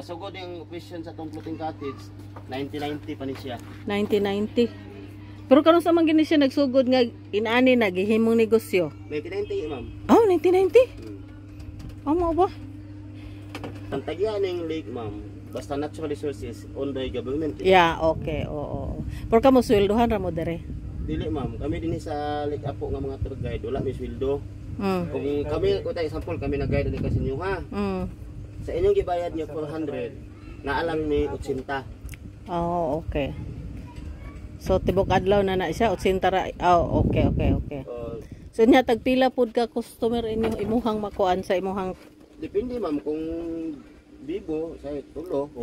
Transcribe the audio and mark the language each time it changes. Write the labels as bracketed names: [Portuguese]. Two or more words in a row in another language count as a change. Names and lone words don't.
[Cebuano] Kasugod yung operation sa tong [English] floating cottage, [Cebuano] 1990 pa ni siya. 1990. Pero karon sa man gini siya nagsugod nga inani na gihimong negosyo. 1990 ma'am. Oh, 1990. Amo ba? Ang tagya ning lake ma'am, basta [English] natural resources owned by government. [Cebuano] Yeah, okay. Oo. Pero kamo sweldohan ra mo dere. Dili ma'am, kami din sa Lake Apo nga mga [English] tour guide, [Cebuano] wala may sweldo. Kung kami, kung tayo example, kami nag-guide din kasi inyo ha. Sa inyong gibayad niyo 400, naalang ni 80. Oh, okay. So tibok adlaw na na siya 80 ra. Oh, okay. So nya tagpila pud ka customer inyo imuhang makuan sa imuhang Depende ma'am kung bibo, sa tulo, kung mingaw isa.